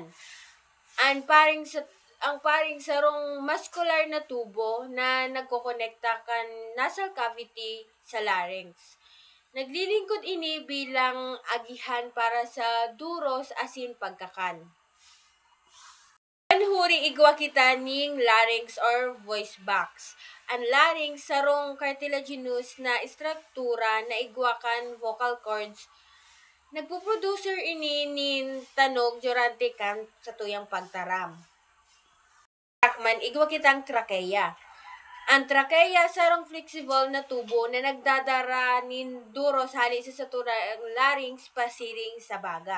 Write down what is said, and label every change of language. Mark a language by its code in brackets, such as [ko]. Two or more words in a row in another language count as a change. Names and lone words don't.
[bik] Ang paring sarong muscular na tubo na nagkokonekta kan nasal cavity sa larynx. Naglilingkod ini bilang agihan para sa duros asin pagkakan. Panhuri igwa kita ning larynx or voice box. Ang larynx sarong cartilaginous na istruktura na igwakan [en] vocal cords. [bik] Nagpo-producer ini nin tanog durante kan sa tuyang pagtaram. Takman igwa kitang trachea. Ang trachea sarong flexible na tubo na nagdadara nin duros hali sa saturang larynx pasiring sa baga.